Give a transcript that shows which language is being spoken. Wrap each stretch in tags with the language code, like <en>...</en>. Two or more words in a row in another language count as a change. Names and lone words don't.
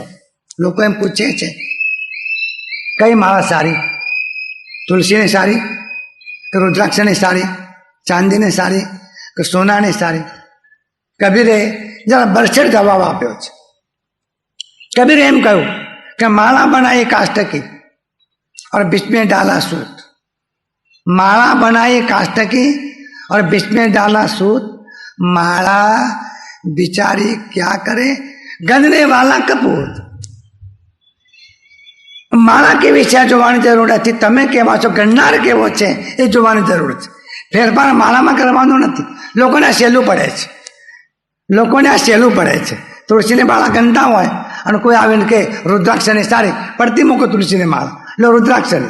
<gu>લોકો એમ પૂછે છે કઈ માળા સારી? તુલસીની સારી કે રુદ્રાક્ષની સારી, ચાંદીની સારી કે સોનાની સારી? કબીરે જરા બરછટ જવાબ આપ્યો છે. કબીરે એમ કહ્યું કે</gu> <hi>माला बनाई काष्ठ की और बीच में डाला सूत. माला बनाई काष्ठ की और बीच में डाला सूत, माला बिचारी क्या करे, गंधने वाला कपूत।</hi> <gu>માળા કેવી છે આ જોવાની જરૂર નથી, તમે કેવા છો, ગણનાર કેવો છે એ જોવાની જરૂર છે. ફેરફાર માળામાં કરવાનો નથી. લોકોને આ સહેલું પડે છે, લોકોને આ સહેલું પડે છે. તુલસીની માળા ગણતા હોય અને કોઈ આવીને કે રુદ્રાક્ષની સારી, પડતી મૂકો તુલસીની માળા, લો રુદ્રાક્ષની.</gu>